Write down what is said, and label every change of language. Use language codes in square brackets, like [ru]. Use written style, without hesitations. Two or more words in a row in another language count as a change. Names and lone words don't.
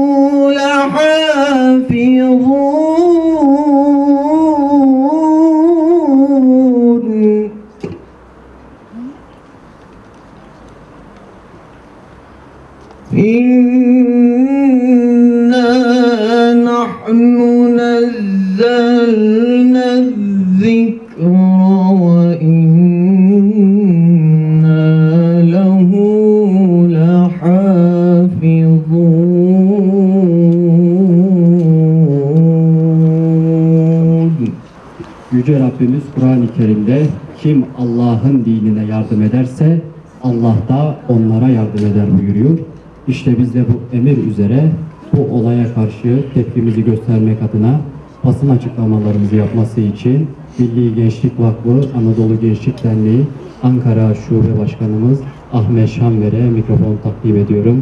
[ar] لَحَافِظُونَ إِنَّا نَحْنُ نَزَّلْنَا الذِّكْرَ وَإِنَّا لَهُ لَحَافِظُونَ. [tr] Yüce Rabbimiz Kur'an-ı Kerim'de kim Allah'ın dinine yardım ederse Allah da onlara yardım eder buyuruyor. İşte biz de bu emir üzere bu olaya karşı tepkimizi göstermek adına basın açıklamalarımızı yapması için Milli Gençlik Vakfı Anadolu Gençlik Derneği Ankara Şube Başkanımız Ahmet Şanver'e mikrofon takdim ediyorum.